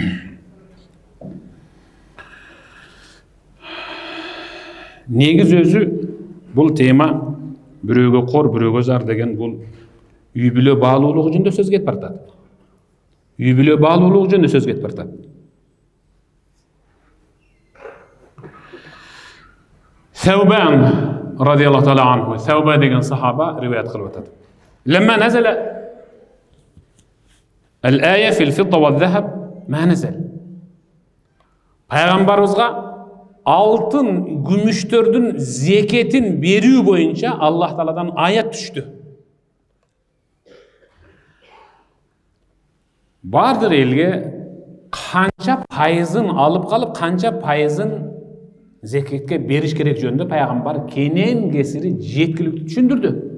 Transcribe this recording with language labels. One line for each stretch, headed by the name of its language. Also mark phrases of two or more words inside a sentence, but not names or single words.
Kyrgyz: Негиз өзү бул тема бирөөгө кор, бирөөгө зар деген бул үй бүлө баалуулугу жөнүндө сөз кетип баратат. Үй бүлө баалуулугу жөнүндө сөз кетип баратат. Саубан
Arabic: رضي الله تعالى عنه,
Kyrgyz: Сауба деген сахаба риваят кылып атат.
Arabic: لما نزلت الآية في الفضة والذهب ما نزل.
Kyrgyz: Пайгамбарыбызга алтын, күмүштөрдүн зекетин берүү боюнча Аллах Тааладан аят түштү. Бардыр элге канча пайызын алып калып, канча пайызын зекетке бериш керек жөнүндө пайгамбар кенен кесири жеткиликтүү түшүндүрдү.